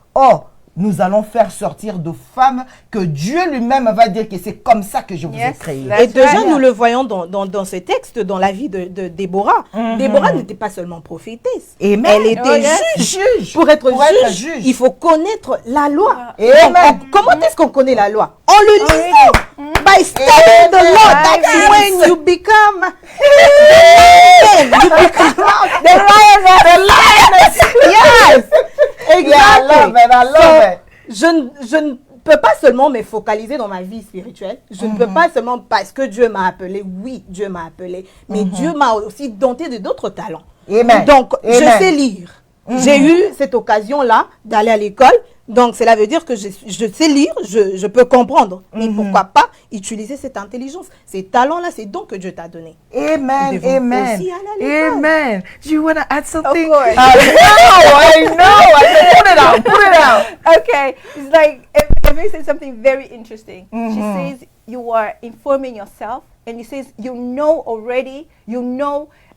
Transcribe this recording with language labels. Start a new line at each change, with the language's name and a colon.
French: Or, nous allons faire sortir de femmes que Dieu lui-même va dire que c'est comme ça que je vous ai créé. Et déjà, nous le voyons dans ce texte, dans la vie de Déborah. Déborah n'était pas seulement prophétesse. Amen. Elle était juge. Pour être juge, il faut connaître la loi. Donc, comment est-ce qu'on connaît la loi? En le lisant.
English: By studying the law. That's when you become the lioness. Yes. Exactly. I love it.
French: Je ne peux pas seulement me focaliser dans ma vie spirituelle. Je ne peux pas seulement parce que Dieu m'a appelé. Oui, Dieu m'a appelé. Mais Dieu m'a aussi doté de d'autres talents. Amen. Donc, Amen. je sais lire. J'ai eu cette occasion-là d'aller à l'école. Donc, cela veut dire que je sais lire, je peux comprendre. Mais pourquoi pas utiliser cette intelligence, ces talents-là, ces dons que Dieu t'a donnés. Amen, amen, amen.
English: Do you want to add something? Of course. I know. Put it out. Okay, it's like Eve said something very interesting. She says you are informing yourself, and you says you know already. You know.